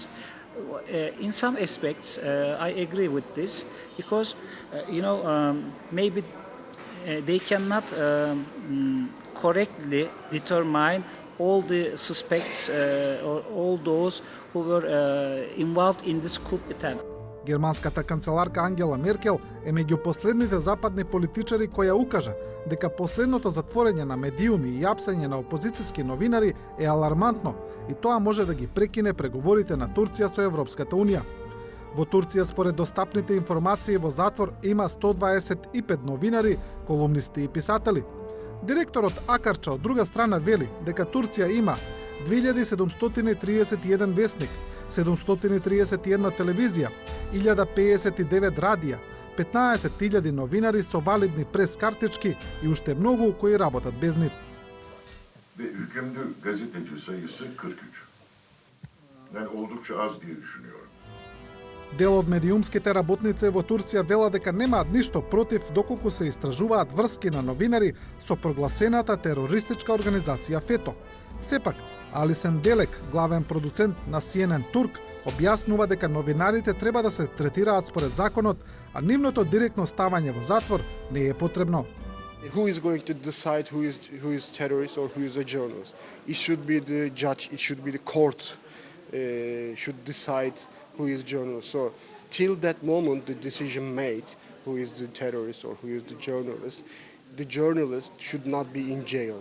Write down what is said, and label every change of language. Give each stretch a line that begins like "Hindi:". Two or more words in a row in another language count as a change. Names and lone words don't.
English: In some aspects, I agree with this because maybe they cannot correctly determine all the suspects or all those who were involved in this coup attempt.
Macedonian: Германската канцеларка Ангела Меркел е меѓу последните западни политичари која укажа дека последното затворење на медиуми и апсење на опозицијски новинари е алармантно и тоа може да ги прекине преговорите на Турција со Европската Унија. Во Турција, според достапните информации, во затвор има 125 новинари, колумнисти и писатели. Директорот Акарча од друга страна вели дека Турција има 2731 вестник, 731 телевизија, 1059 радија, 15.000 новинари со валидни прес-картички и уште многу кои работат без нив.
Turkish: Ve hükümlü gazeteci sayısı 43. Yani oldukça az diye düşünüyorum.
Macedonian: Дел од медиумските работници во Турција велат дека немаат ништо против доколку се истражуваат врски на новинари со прогласената терористичка организација ФЕТО. Сепак, Алисен Делек, главен продуцент на CNN Турк, објаснува дека новинарите треба да се третираат според законот, а нивното директно ставање во затвор не е потребно.
English: Who is going to decide who is terrorist or who is a journalist? It should be the judge, it should be the court should decide who is journalist. So till that moment, the decision made who is the terrorist or who is the journalist should not be in jail.